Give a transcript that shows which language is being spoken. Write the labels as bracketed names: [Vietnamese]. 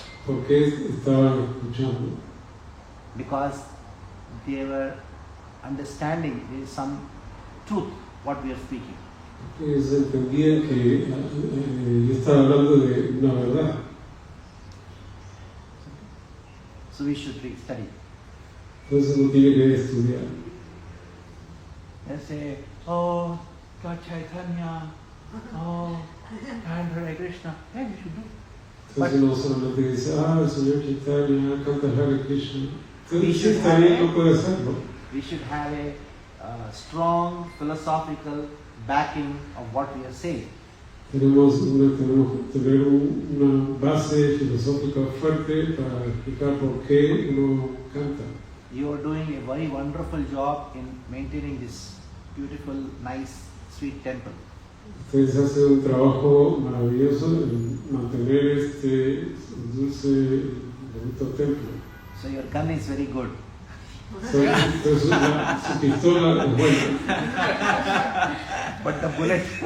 [Spanish] ¿Por qué estaban escuchando? [English] Because they were understanding there is some truth what we are speaking. [Spanish] Ellos entendían que yo estaba hablando de una verdad. [English] So we should study. [Spanish] Entonces uno tiene que estudiar. [English] They say, oh, God Chaitanya, oh, and Hare Krishna. Yeah, you should do. [Spanish] Entonces uno solamente dice, el Señor Chaitanya canta Hare Krishna. [English] We [Spanish] Entonces [English] should [Spanish] está bien, [English] have [Spanish] no puede hacerlo. [English] We should have a strong philosophical backing of what we are saying. [Spanish] Tenemos que tener una base filosófica fuerte para explicar por qué uno canta. [English] You are doing a very wonderful job in maintaining this beautiful, nice, sweet temple. [Spanish] Ustedes hacen un trabajo maravilloso en mantener este dulce, bonito templo. [English] So your gun is very good. [Spanish] Entonces su pistola es buena, [English] But the bullet,